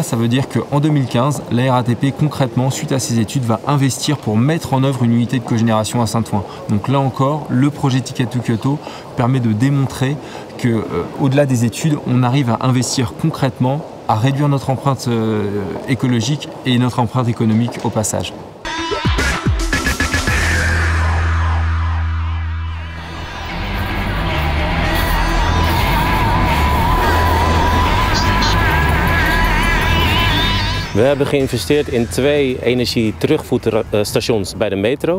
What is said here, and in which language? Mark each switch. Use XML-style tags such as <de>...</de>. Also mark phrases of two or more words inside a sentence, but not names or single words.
<fr>Ça veut dire qu'en 2015, la RATP, concrètement, suite à ces études, va investir pour mettre en œuvre une unité de cogénération à Saint-Ouen. Donc là encore, le projet Ticket to Kyoto permet de démontrer qu'au-delà des études, on arrive à investir concrètement, à réduire notre empreinte écologique et notre empreinte économique au passage.</fr> <nl>We hebben geïnvesteerd in 2 energie-terugvoerstations bij de metro.</nl>